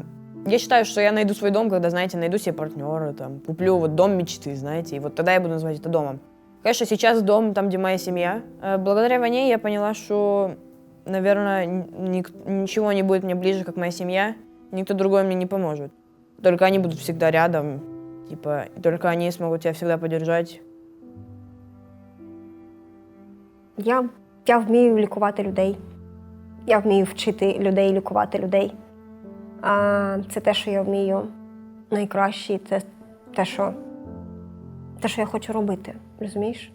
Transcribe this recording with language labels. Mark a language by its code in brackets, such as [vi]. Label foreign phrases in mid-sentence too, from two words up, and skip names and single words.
[ru] Я считаю, что я найду свой дом, когда, знаете, найду себе партнера, там, куплю вот дом мечты, знаете, и вот тогда я буду называть это домом. Конечно, сейчас дом там, где моя семья. Благодаря войне я поняла, что, наверное, ничего не будет мне ближе, как моя семья. Никто другой мне не поможет. Только они будут всегда рядом, типа, только они смогут тебя всегда поддержать. [uk] Я вмію лікувати людей. Я вмію вчити людей, лікувати людей. Це те, що я вмію найкраще, це те, що я хочу робити, розумієш?